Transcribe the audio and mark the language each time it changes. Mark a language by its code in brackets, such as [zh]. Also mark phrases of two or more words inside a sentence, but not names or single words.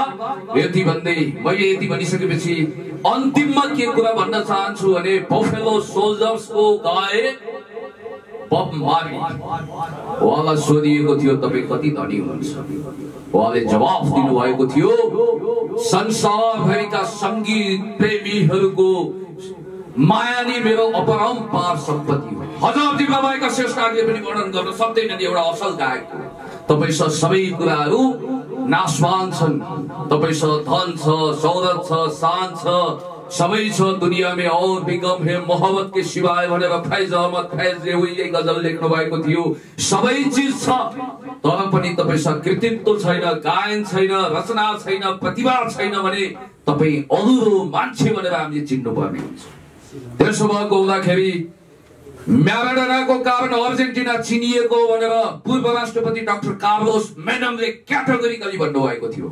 [ne] यति भन्दै मैले यति भनिसकेपछि अन्तिममा के कुरा भन्न चाहन्छु भने बफेलो सोल्जर्सको गायक बब मार्ली, उहाँलाई सोधिएको थियो तपाईँ कति धनी हुनुहुन्छ, उहाँले जवाफ दिनुभएको थियो संसारभरिका संगीत प्रेमीहरूको माया नै मेरो अपरम्पार सम्पत्ति हो। हजारजी बाबाका श्रेष्ठले पनि वर्णन गर्न सक्दैनन् एउटा असल गायक। तपाईसँग सबै कुराहरू नाशवान छन्, तपाईसँग धन छ, शौहरत छ, शान छ, सबै छ [hi] दुनिया में और भी गम है मोहब्बत के सिवाय [ne] भनेर फैज अहमद फैजले उहिले गजल लेख्नु भएको थियो। सबै चीज छ, तर पनि तपाईसँग कृतित्व छैन, गायन छैन, रचना छैन, प्रतिभा छैन भने तपाई अधुरो मान्छे भनेर हामीले चिन्नु पर्ने हुन्छ। त्यसो भएको हुँदाखेरि म्याराडोनाको कारण अर्जेन्टिना चिनिएको भनेर पूर्व राष्ट्रपति डाक्टर कार्लोस मेनमले क्याटेगोरिकली भन्नुभएको थियो।